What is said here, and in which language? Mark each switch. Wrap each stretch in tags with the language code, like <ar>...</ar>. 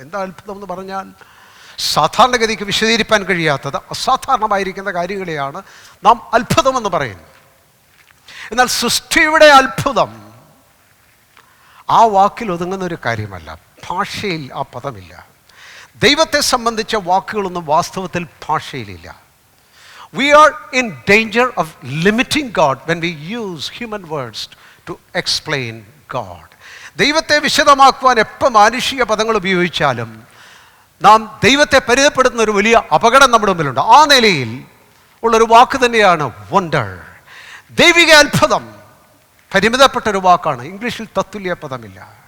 <ml>എന്താ അത്ഭുതം എന്ന് പറഞ്ഞാൽ സാധാരണഗതിക്ക് വിശദീകരിക്കാൻ കഴിയാത്തത്, അസാധാരണമായിരിക്കുന്ന കാര്യങ്ങളെയാണ് നാം അത്ഭുതമെന്ന് പറയുന്നത്. എന്നാൽ സൃഷ്ടിയുടെ അത്ഭുതം ആ വാക്കിൽ ഒതുങ്ങുന്നൊരു കാര്യമല്ല. ഭാഷയിൽ ആ പദമില്ല. ദൈവത്തെ സംബന്ധിച്ച വാക്കുകളൊന്നും വാസ്തവത്തിൽ ഭാഷയിലില്ല.</ml> <en>We are in danger of limiting God when we use human words to explain God.</en> <ml>ദൈവത്തെ വിശദമാക്കുവാൻ എപ്പോൾ മാനുഷിക പദങ്ങൾ ഉപയോഗിച്ചാലും നാം ദൈവത്തെ പരിചയപ്പെടുത്തുന്ന ഒരു വലിയ അപകടം നമ്മുടെ മുമ്പിലുണ്ട്. ആ നിലയിൽ ഉള്ളൊരു വാക്ക് തന്നെയാണ് വണ്ടർ. ദൈവിക അത്ഭുതം പരിമിതപ്പെട്ടൊരു വാക്കാണ്. ഇംഗ്ലീഷിൽ തത്തുല്യ പദമില്ല.</ml>